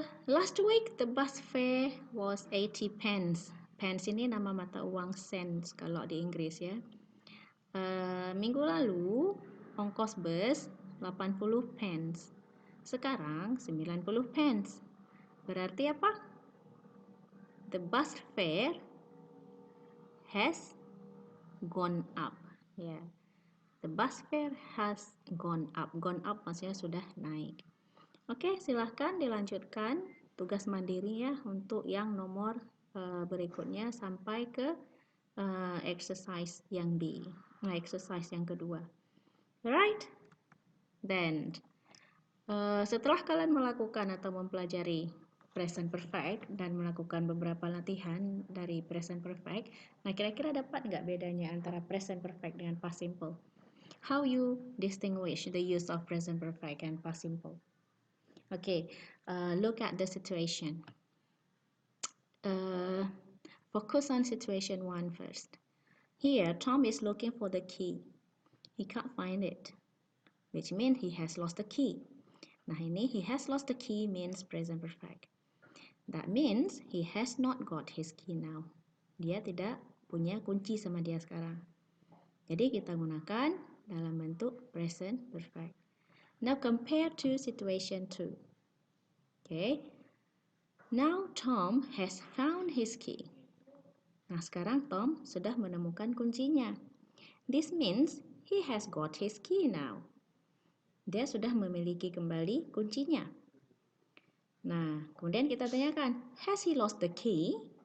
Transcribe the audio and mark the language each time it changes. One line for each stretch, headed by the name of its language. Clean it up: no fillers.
English: Last week the bus fare was 80 pence.
Indonesian: Pence ini nama mata uang cents kalau di Inggris ya. Minggu lalu ongkos bus 80 pence. Sekarang 90 pence. Berarti apa?
English: The bus fare has gone up. Ya. Yeah. The bus fare has gone up. Gone up
Indonesian: maksudnya sudah naik. Oke, silahkan dilanjutkan tugas mandiri ya untuk yang nomor berikutnya sampai ke exercise yang B. Nah, exercise yang kedua. Alright? Then, setelah kalian melakukan atau mempelajari present perfect dan melakukan beberapa latihan dari present perfect, nah kira-kira dapat nggak bedanya antara present perfect dengan past simple?
English: How you distinguish the use of present perfect and past simple? Okay, look at the situation. Focus on situation 1 first. Here, Tom is looking for the key. He can't find it, which means he has lost the key. Nah, ini he has lost the key means present perfect. That means he has not got his key now.
Indonesian: Dia tidak punya kunci sama dia sekarang. Jadi kita gunakan dalam bentuk present perfect.
English: Now compare to situation 2. Okay. Now Tom has found his key.
Indonesian: Nah, sekarang Tom sudah menemukan kuncinya.
English: This means he has got his key now.
Indonesian: Dia sudah memiliki kembali kuncinya. Nah, kemudian kita tanyakan,
English: has he lost the key?